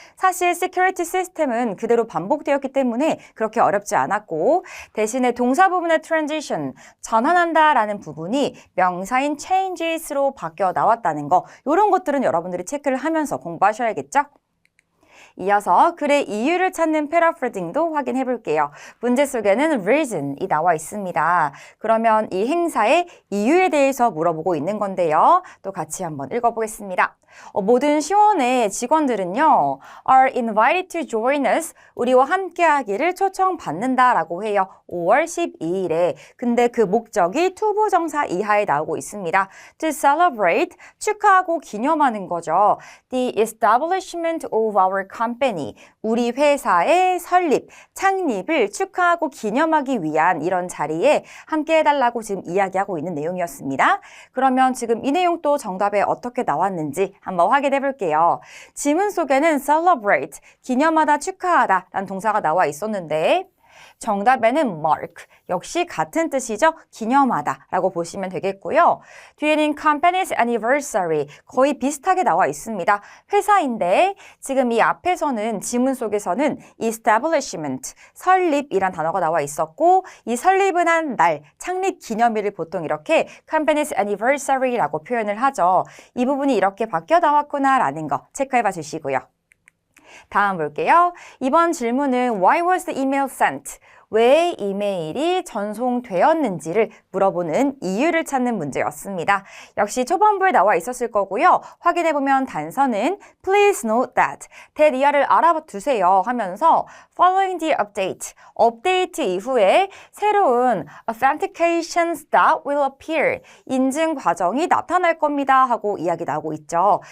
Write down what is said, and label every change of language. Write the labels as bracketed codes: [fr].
[ko] 사실 security system은 그대로 반복되었기 때문에 그렇게 어렵지 않았고 대신에 동사 부분의 transition, 전환한다 라는 부분이 명사인 changes로 바뀌어 나왔다는 거 이런 것들은 여러분들이 체크를 하면서 공부하셔야겠죠? 이어서 글의 이유를 찾는 패러프레징도 확인해 볼게요. 문제 속에는 reason이 나와 있습니다. 그러면 이 행사의 이유에 대해서 물어보고 있는 건데요. 또 같이 한번 읽어보겠습니다. 모든 시원의 직원들은요, [en] are invited to join us. [ko] 우리와 함께 하기를 초청받는다 라고 해요. 5월 12일에. 근데 그 목적이 투부정사 이하에 나오고 있습니다. [en] To celebrate, [ko] 축하하고 기념하는 거죠. [en] The establishment of our company. [ko] 우리 회사의 설립, 창립을 축하하고 기념하기 위한 이런 자리에 함께 해달라고 지금 이야기하고 있는 내용이었습니다. 그러면 지금 이 내용도 정답에 어떻게 나왔는지 한번 확인해 볼게요. 지문 속에는 celebrate, 기념하다, 축하하다 라는 동사가 나와 있었는데 정답에는 mark, 역시 같은 뜻이죠. 기념하다 라고 보시면 되겠고요. 뒤에는 company's anniversary, 거의 비슷하게 나와 있습니다. 회사인데 지금 이 앞에서는 지문 속에서는 establishment, 설립이란 단어가 나와 있었고 이 설립은 한 날, 창립 기념일을 보통 이렇게 company's anniversary라고 표현을 하죠. 이 부분이 이렇게 바뀌어 나왔구나 라는 거 체크해 봐 주시고요. 다음 볼게요. 이번 질문은 [en] Why was the email sent? [ko] 왜 이메일이 전송되었는지를 물어보는 이유를 찾는 문제였습니다. 역시 초반부에 나와 있었을 거고요. 확인해보면 단서는 [en] Please note that, that [ko] 이하를 알아두세요 하면서 [en] Following the update, [ko] 업데이트 이후에 새로운 [en] authentications that will appear, [ko] 인증 과정이 나타날 겁니다 하고 이야기 나오고 있죠.